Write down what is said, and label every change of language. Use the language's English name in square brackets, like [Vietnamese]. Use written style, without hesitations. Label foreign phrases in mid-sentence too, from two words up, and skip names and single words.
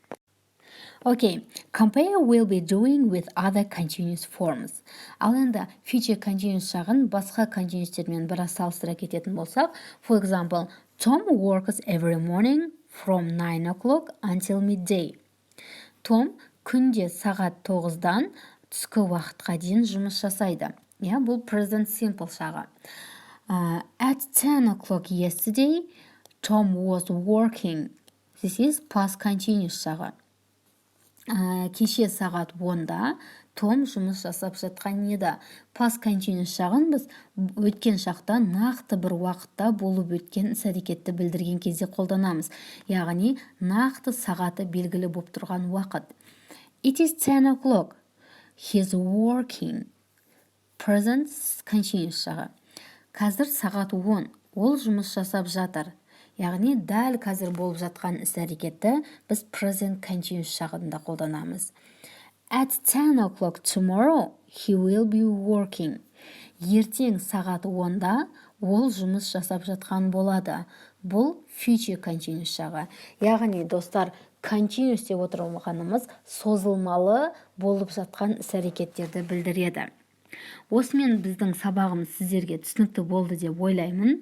[English] Okay, compare will be doing with other continuous forms. [Kazakh] Ал енді [English] future continuous [Kazakh] шағын басқа continuousтермен біраз салыстыра кететін болсақ, [English] for example, Tom works every morning from 9 o'clock until midday. [Kazakh] Том күнде сағат 9-дан түскі уақытқа дейін жұмыс жасайды. Бұл [English] present simple [Kazakh] шағы. [English] At 10 o'clock yesterday, Tom was working. This is past continuous шағы. [Kazakh] Кеше сағат 10-да Том жұмыс жасап жатқан еді. [English] Past continuous [Kazakh] шағын біз өткен шақта нақты бір уақытта болып өткен іс-әрекетті білдірген кезде қолданамыз. Яғни, нақты сағаты белгілі болып тұрған уақыт. [English] It is 10 o'clock. He's working. Present continuous [Kazakh] шағы. Қазір сағат 10. Ол жұмыс жасап жатыр. Яғни, дәл қазір болып жатқан іс-әрекетті біз [English] present continuous [Kazakh] шағында қолданамыз. [English] At 10 o'clock tomorrow, he will be working. [Kazakh] Ертең сағат 10-да ол жұмыс жасап жатқан болады. Бұл [English] future continuous [Kazakh] шағы. Яғни, достар, continuous деп отырғанымыз созылмалы болып жатқан іс-әрекеттерді білдіреді. осымен біздің сабағымыз сіздерге түсінікті болды деп ойлаймын.